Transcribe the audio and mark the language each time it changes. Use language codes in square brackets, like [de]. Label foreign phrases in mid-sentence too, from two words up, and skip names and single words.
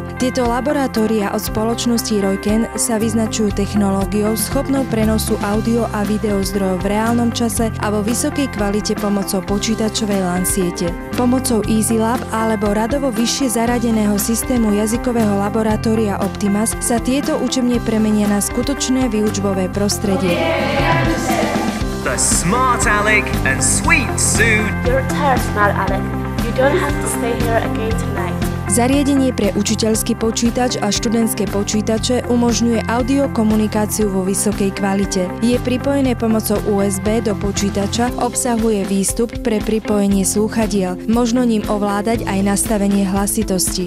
[sk] Tieto laboratória od spoločnosti Royken sa vyznačujú technológiou schopnou prenosu audio a video zdrojov v reálnom čase a vo vysokej kvalite pomocou počítačovej LAN siete. Pomocou EasyLab alebo radovo vyššie zaradeného systému jazykového laboratória Optimas sa tieto učebne premenia na skutočné výučbové prostredie. [en] The smart Alec and sweet Sue. You're tired, smart Alec. You don't have to stay here again tonight. [sk] Zariadenie pre učiteľský počítač a študentské počítače umožňuje audiokomunikáciu vo vysokej kvalite. Je pripojené pomocou USB do počítača, obsahuje výstup pre pripojenie slúchadiel, možno ním ovládať aj nastavenie hlasitosti.